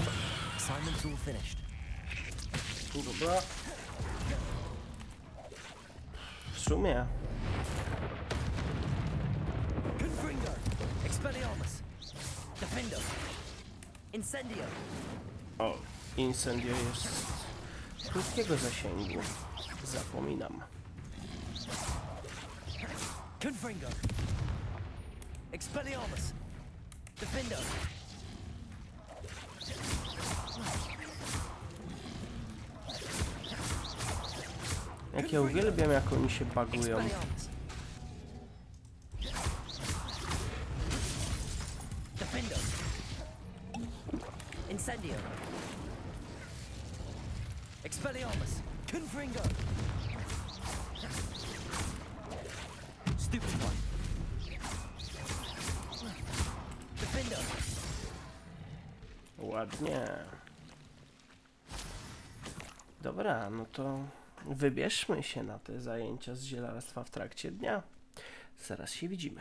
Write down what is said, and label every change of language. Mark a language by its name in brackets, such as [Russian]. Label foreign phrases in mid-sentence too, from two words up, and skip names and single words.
[English] Assignment's all finished. [Polish] Dobra. W sumie. Confringo! Expelliarmus! Defendo! Incendio! O, incendio jest z krótkiego zasięgu. Zapominam. Confringo! Expelliarmus! Defendo! Jak ja uwielbiam, jak oni się bagują. Expelliarmus! Defendo! Incendio! Expelliarmus! Confringo! Stupefy! Defendo! Ładnie. Dobra, no to wybierzmy się na te zajęcia z zielarstwa w trakcie dnia. Zaraz się widzimy.